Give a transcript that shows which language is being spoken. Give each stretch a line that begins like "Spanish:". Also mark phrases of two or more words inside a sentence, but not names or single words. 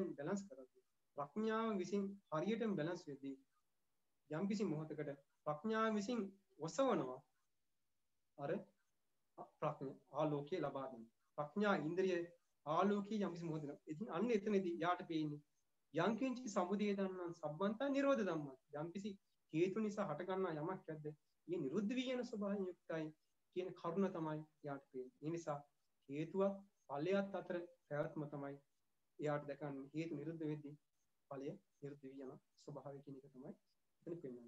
Sinhala: බැලන්ස් කරද්දී ප්‍රඥාව විසින් හරියටම බැලන්ස් වෙද්දී යම්කිසි මොහොතකට ප්‍රඥාව විසින් ඔසවනවා අර ප්‍රඥා ආලෝකය ලබා දෙන ප්‍රඥා ඉන්ද්‍රිය ආලෝකී යම්කිසි මොහොතක ඉතින් අන්න එතනදී යාට පේන්නේ
Pali: යංකින්ච සමුදය ධම්මං සබ්බන්තං නිරෝධ ධම්මං
Sinhala: යම්කිසි හේතු නිසා හට ගන්නා යමක් ඇද්ද මේ නිරුද්ධ වී යන ස්වභාවයෙන් යුක්තයි කියන කරුණ තමයි යාට පේන්නේ. ඒ නිසා හේතුවත් ඵලයත් අතර පැවැත්ම තමයි එයාට දැකන්නේ. හේතු නිරුද්ධ වෙද්දී ඵලය නිරුද්ධ වී යන ස්වභාවය කියන එක තමයි එතන පෙන්වන්නේ.